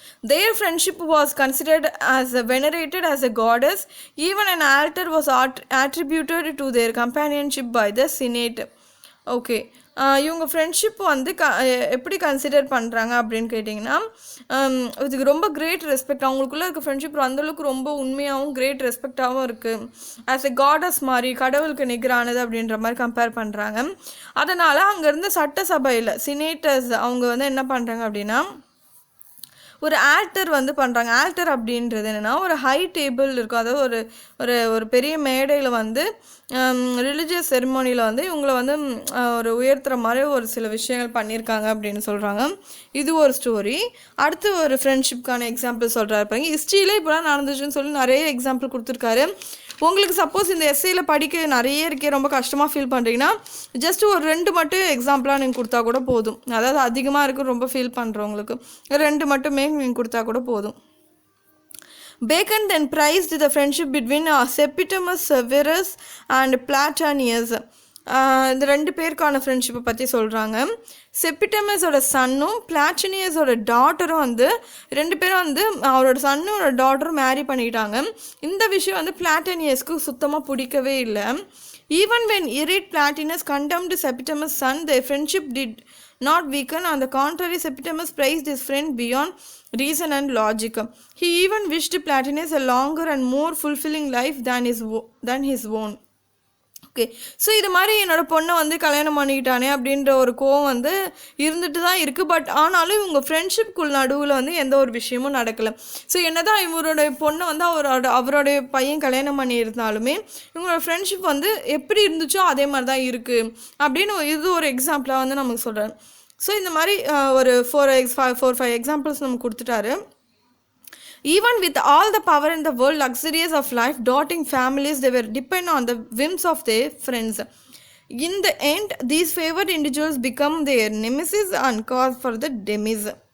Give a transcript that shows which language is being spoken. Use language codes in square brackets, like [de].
[en] Their friendship was considered as venerated as a goddess. Even an altar was attributed to their companionship by the Senate. [ta] Okay, இவங்க friendship வந்து எப்படி consider பண்ணுறாங்க அப்படின்னு கேட்டிங்கன்னா, இதுக்கு ரொம்ப கிரேட் ரெஸ்பெக்ட், அவங்களுக்குள்ளே இருக்க ஃப்ரெண்ட்ஷிப் அந்தளவுக்கு ரொம்ப உண்மையாகவும் கிரேட் ரெஸ்பெக்டாகவும் இருக்குது. [en] as a goddess [ta] மாதிரி, கடவுளுக்கு நிகரானது அப்படின்ற மாதிரி கம்பேர் பண்ணுறாங்க. அதனால் அங்கே இருந்த சட்டசபையில் சினேட்டர்ஸ் அவங்க வந்து என்ன பண்ணுறாங்க அப்படின்னா, ஒரு ஆல்டர் வந்து பண்ணுறாங்க. ஆல்டர் அப்படின்றது என்னென்னா, ஒரு ஹை டேபிள் இருக்கும், அதாவது ஒரு ஒரு ஒரு பெரிய மேடையில் வந்து ரிலிஜியஸ் செரிமோனியில் வந்து இவங்கள வந்து ஒரு உயர்த்துற மாதிரி ஒரு சில விஷயங்கள் பண்ணியிருக்காங்க அப்படின்னு சொல்கிறாங்க. இது ஒரு ஸ்டோரி. அடுத்து ஒரு ஃப்ரெண்ட்ஷிப்கான எக்ஸாம்பிள் சொல்கிறாரு பாருங்க. ஹிஸ்ட்ரியில் இப்போலாம் நடந்துச்சுன்னு சொல்லி நிறைய எக்ஸாம்பிள் கொடுத்துருக்காரு. உங்களுக்கு சப்போஸ் இந்த எஸ்ஏயில் படிக்க நிறைய இருக்கே, ரொம்ப கஷ்டமாக ஃபீல் பண்ணுறீங்கன்னா ஜஸ்ட் ஒரு 2 மட்டும் எக்ஸாம்பிளாக நீங்கள் கொடுத்தா கூட போதும். அதாவது அதிகமாக இருக்குது ரொம்ப ஃபீல் பண்ணுறவங்களுக்கு 2 மட்டுமே நீங்கள் கொடுத்தா கூட போதும். [en] Bacon then praised the friendship between Septimius Severus and Platanius. [ta] இந்த 2 பேருக்கான ஃப்ரெண்ட்ஷிப்பை பற்றி சொல்கிறாங்க. செப்பிட்டமஸோட சன்னும் பிளாட்டினியஸோட டாட்டரும் வந்து 2 பேரும் வந்து அவரோட சன்னும் ஒரு டாட்டரும் மேரி பண்ணிக்கிட்டாங்க. இந்த விஷயம் வந்து பிளாட்டினியஸ்க்கு சுத்தமாக பிடிக்கவே இல்லை. [en] Even when irate Platinus condemned Septimus' son, their friendship did not weaken. On the contrary, Septimus praised his friend beyond reason and logic. He even wished Platinus a longer and more fulfilling life than his own. [ta] Okay, so இது மாதிரி என்னோடய பொண்ணை வந்து கல்யாணம் பண்ணிக்கிட்டானே அப்படின்ற ஒரு கோவம் வந்து இருந்துட்டு தான் இருக்குது. பட் ஆனாலும் இவங்க ஃப்ரெண்ட்ஷிப்குள் நடுவில் வந்து எந்த ஒரு விஷயமும் நடக்கலை. ஸோ என்ன தான் இவருடைய பொண்ணை வந்து அவருடைய பையன் கல்யாணம் பண்ணியிருந்தாலுமே இவங்களோட ஃப்ரெண்ட்ஷிப் வந்து எப்படி இருந்துச்சோ அதே மாதிரி தான் இருக்குது அப்படின்னு இது ஒரு எக்ஸாம்பிளாக வந்து நமக்கு சொல்கிறேன். ஸோ இந்த மாதிரி ஒரு 4-5 எக்ஸாம்பிள்ஸ் நமக்கு கொடுத்துட்டாரு. [en] Even with all the power in the world, luxuries of life, doting families, they were dependent on the whims of their friends. In the end, these favored individuals become their nemesis and cause for the demise.